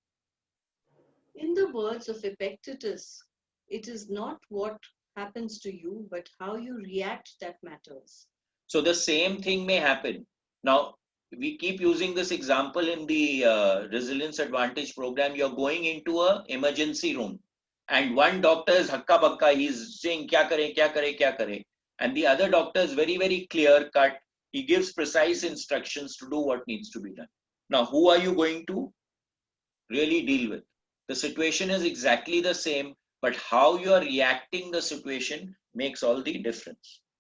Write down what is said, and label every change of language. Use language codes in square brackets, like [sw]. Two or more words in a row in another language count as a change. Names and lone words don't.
[en] In the words of Epictetus, it is not what happens to you, but how you react that matters. So the same thing may happen. Now, we keep using this example in the Resilience Advantage program. You're going into an emergency room and one doctor is [hi] हक्का बक्का, [en] he's saying [hi] क्या करे, क्या करे, क्या करे. [en] And the other doctor is very, very clear cut. He gives precise instructions to do what needs to be done. Now, who are you going to really deal with? The situation is exactly the same, but how you are reacting the situation makes all the difference.